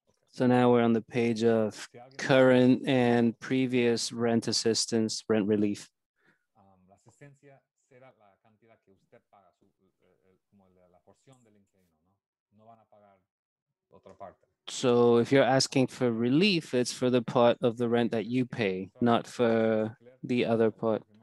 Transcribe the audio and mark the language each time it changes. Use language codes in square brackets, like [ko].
[en] So now we're on the page of current and previous rent assistance, rent relief. [es] La asistencia será la cantidad que usted paga, como la porción del inquilino, ¿no? No van a pagar otra parte. [en] So if you're asking for relief, it's for the part of the rent that you pay, not for the other part.